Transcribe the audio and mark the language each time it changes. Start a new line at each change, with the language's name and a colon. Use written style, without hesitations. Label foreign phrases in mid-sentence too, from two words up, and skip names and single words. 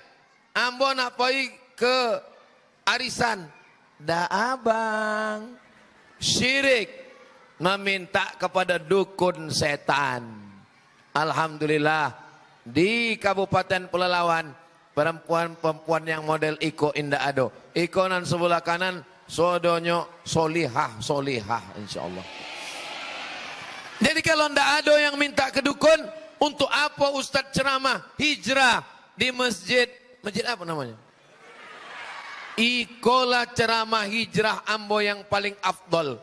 Minangkabau: Ambo nak pergi ke arisan.
Indonesian: Dah abang. Syirik. Meminta kepada dukun setan. Alhamdulillah. Di Kabupaten Pelalawan, perempuan-perempuan yang model
Minangkabau: Iko indah ado. Iko nan sebelah kanan, sodonyo solihah, solihah insyaallah.
Indonesian: Jadi kalau ndak ada yang minta ke dukun, untuk apa Ustadz ceramah hijrah di masjid apa namanya?
Minangkabau: Ikolah ceramah hijrah ambo yang paling afdol.